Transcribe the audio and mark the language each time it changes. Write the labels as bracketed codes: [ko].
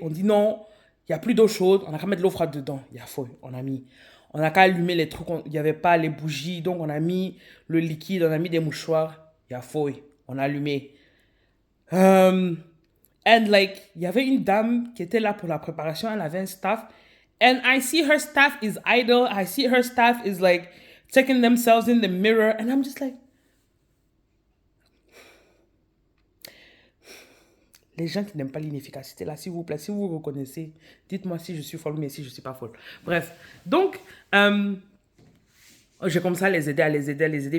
[fr] On dit non, il n'y a plus d'eau chaude. On a qu'à mettre de l'eau froide dedans. Il y a feuille. On a mis. On a qu'à allumer les trucs. Il n'y avait pas les bougies. Donc, on a mis le liquide. On a mis des mouchoirs. Il y a feuille. On a allumé. [en] And like, [fr] il y avait une dame qui était là pour la préparation, elle avait un staff. [en] And I see her staff is idle. I see her staff is like checking themselves in the mirror. And I'm just like, [fr] les gens qui n'aiment pas l'inefficacité, là, s'il vous plaît, si vous vous reconnaissez, dites-moi si je suis folle, mais si je ne suis pas folle. Bref, donc, j'ai comme ça à les aider, à les aider, à les aider.